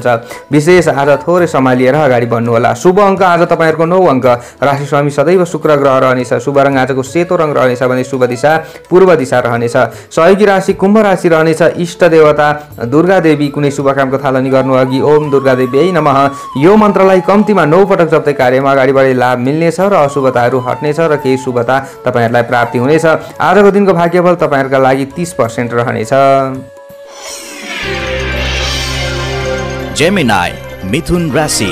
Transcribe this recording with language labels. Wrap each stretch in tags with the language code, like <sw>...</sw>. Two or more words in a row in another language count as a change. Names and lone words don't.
<ne>विशेष आज थोरै सम्हालिएर अगाडि बढ्नु होला। शुभ अङ्क आज तपाईँहरूको 9 अङ्क। राशि स्वामी सदैव शुक्र ग्रह रहनेछ। शुभ रङ आजको सेतो रङ रहनेछ भने शुभ दिशा पूर्व दिशा रहनेछ। सहयोगी राशि कुम्भ राशि रहनेछ। इष्ट देवता दुर्गा देवी। कुनै शुभ कामको थालनी गर्नु अघि</ne> <sa>ओम दुर्गा देवी नमः</sa> <ne>यो मन्त्रलाई कम्तीमा 9 पटक जप्दै कार्यमा अगाडि बढे लाभ मिल्नेछ र अशुभताहरू हट्नेछ र केही शुभता तपाईँहरूलाई प्राप्ति हुनेछ। आजको दिनको भाग्यफल तपाईँहरूका लागि 30% रहनेछ। जेमिनाई मिथुन राशि।</ne>